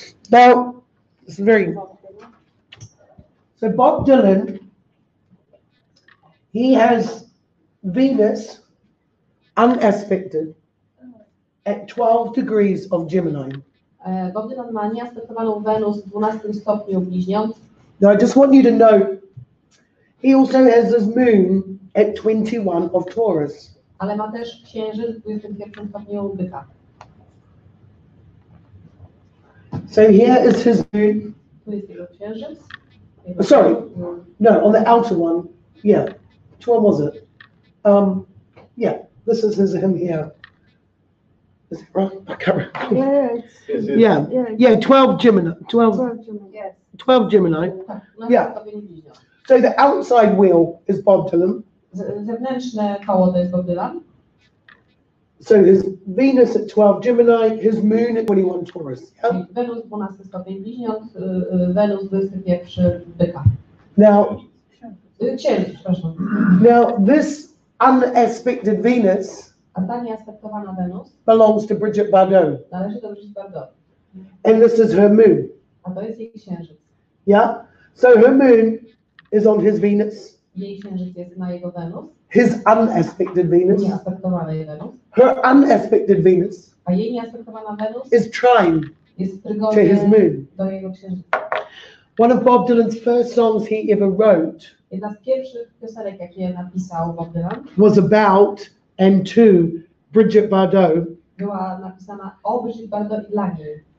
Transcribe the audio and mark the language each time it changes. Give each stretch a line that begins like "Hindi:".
English: Now, it's very, so Bob Dylan, he has Venus unaspected at 12 degrees of Gemini.
Polish: Bob Dylan ma nieaspektowaną Wenus w 12 stopniu bliźniąt.
English: Now, I just want you to know, he also has his moon at 21 of Taurus.
Polish: Ale ma też księżyc w 21 stopniu byka.
English: So here is his moon.
Polish: Tu jest jego księżyc.
English: Sorry, no, on the outer one, yeah. Which one was it? Yeah, this is him here. Is it right? I can't remember. Yeah, 12 Gemini, 12 Gemini.
Polish: Tak,
English: Yeah.
Polish: stopień bliźniąt.
English: So the outside wheel is Bob Dylan.
Polish: Zewnętrzne koło to jest Bob Dylan.
English: So his Venus at 12 Gemini, his moon at 21 Taurus. Yeah?
Polish: Wenus 12 stopień bliźniąt, Wenus 21 byka.
English: Now,
Polish: Księżyc, przepraszam.
English: now this unaspected Venus
Polish: A ta nieaspektowana Wenus
English: belongs to Bridget Bardot,
Polish: należy do Brigitte Bardot.
English: and this is her moon.
Polish: A to jest jej księżyc.
English: Yeah. So her moon is on his Venus,
Polish: Jej księżyc jest na jego Wenus,
English: his unaspected Venus.
Polish: nieaspektowanej Wenus.
English: Her unaspected Venus
Polish: A jej nieaspektowana Wenus
English: is trine
Polish: jest w
English: to his
Polish: trygonie
English: moon.
Polish: do jego księżyca.
English: One of Bob Dylan's first songs he ever wrote
Polish: Jedna z pierwszych piosenek, jakie napisał Bob Dylan,
English: was about and to Bridget Bardot,
Polish: była napisana o Brigitte Bardot i dla niej,